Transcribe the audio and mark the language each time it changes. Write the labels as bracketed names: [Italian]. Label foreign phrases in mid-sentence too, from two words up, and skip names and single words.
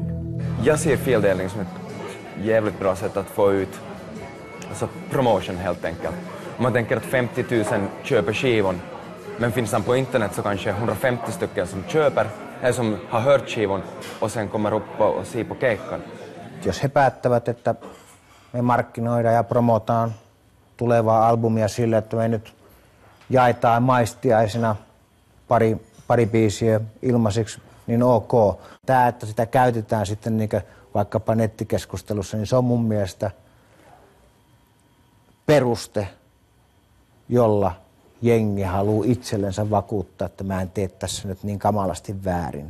[Swedish] Jag ser fildelning som ett jävligt bra sätt att få ut alltså promotion helt enkelt. Om man tänker att 50 000 köper skivon, men finns den på internet så kanske 150 stycken som köper eller som har hört skivon och sen kommer upp och ser på keikan. [Finnish] Jos he päättävät, että me markkinoidaan ja promotaan tulevaa albumia sille, että me nyt jaetaan maistiaisena pari biisiä ilmaiseksi, niin ok. Tämä, että sitä käytetään sitten niin vaikkapa nettikeskustelussa, niin se on mun mielestä peruste, jolla jengi haluaa itsellensä vakuuttaa, että mä en tee tässä nyt niin kamalasti väärin.